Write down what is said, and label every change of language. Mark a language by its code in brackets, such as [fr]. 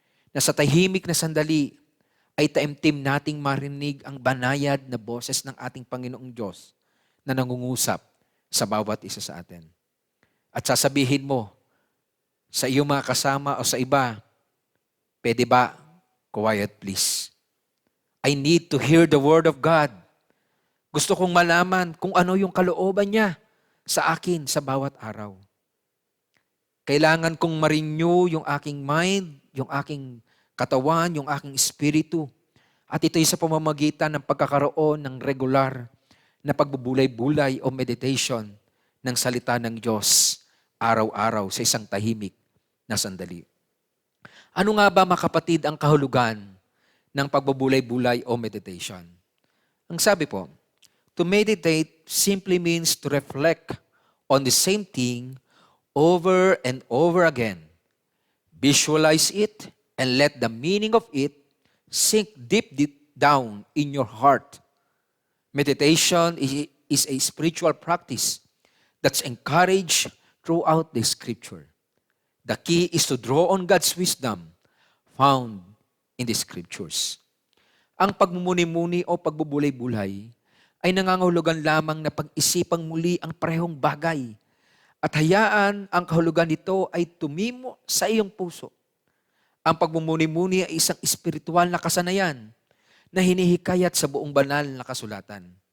[tl] Na sa tahimik na sandali ay taimtim nating marinig ang banayad na boses ng ating Panginoong Diyos na nangungusap sa bawat isa sa atin. At sasabihin mo sa iyong mga kasama o sa iba, pwede ba? [en] Quiet please. I need to hear the Word of God. [tl] Gusto kong malaman kung ano yung kalooban niya sa akin sa bawat araw. Kailangan kong ma-renew yung aking mind, yung aking katawan, yung aking espiritu. At ito'y sa pamamagitan ng pagkakaroon ng regular na pagbubulay-bulay o meditation ng salita ng Diyos araw-araw sa isang tahimik na sandali. Ano nga ba, mga kapatid, ang kahulugan ng pagbubulay-bulay o meditation? Ang sabi po, [en] to meditate simply means to reflect on the same thing over and over again. Visualize it and let the meaning of it sink deep down in your heart. Meditation is a spiritual practice that's encouraged throughout the Scripture. The key is to draw on God's wisdom found in the Scriptures. [tl] Ang pagmumuni-muni o pagbubulay-bulay ay nangangahulugan lamang na pag-isipang muli ang parehong bagay at hayaan ang kahulugan nito ay tumimo sa iyong puso. Ang pagmumuni-muni ay isang espiritual na kasanayan na hinihikayat sa buong banal na kasulatan.